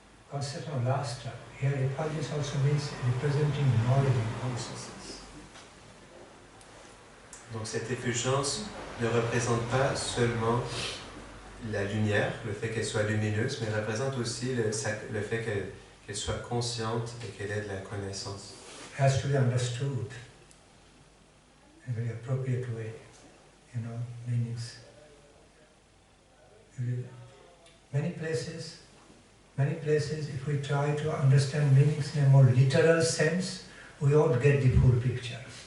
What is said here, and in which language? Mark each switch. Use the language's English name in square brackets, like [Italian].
[English] Concept of lastra. Here, effulgence also means representing knowledge and consciousness. [French] Donc cette effulgence ne représente pas seulement la lumière, le fait qu'elle soit lumineuse, mais représente aussi le fait qu'elle soit consciente et qu'elle ait de la connaissance. [English] Has to be understood in a very appropriate way, meanings. Many places, if we try to understand meanings in a more literal sense, we won't get the full picture.